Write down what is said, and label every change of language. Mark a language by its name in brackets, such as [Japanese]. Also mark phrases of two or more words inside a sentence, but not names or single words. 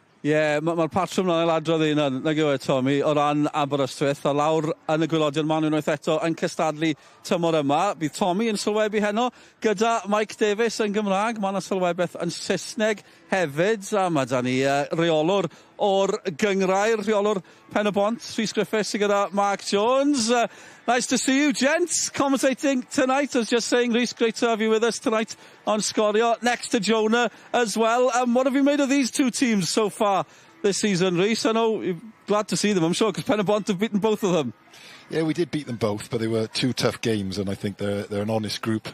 [Welsh] Ie, mae'r patrwm na'n ailadrodd un nag yw Tommy, o ran Aberystwyth, a lawr yn y gwylodion man unwaith eto yn cystadlu tymor yma. Bydd Tommy yn sylwebu heno gyda Mike Davies yn Gymraeg. Mae yna sylwebeth yn Saesneg hefyd, a mae da ni reolwr o'r gyngrair, reolwr Pen y Bont, Rhys Griffiths gyda Mark Jones. [English] Nice to see you, gents, commentating tonight. I was just saying, Rhys, great to have you with us tonight on Scorio, next to Jonah as well. What have you made of these two teams so far this season, Rhys? I know you're glad to see them, I'm sure, because Pen y Bont have beaten both of them. Yeah, we did beat them both, but they were two tough games, and I think they're an honest group.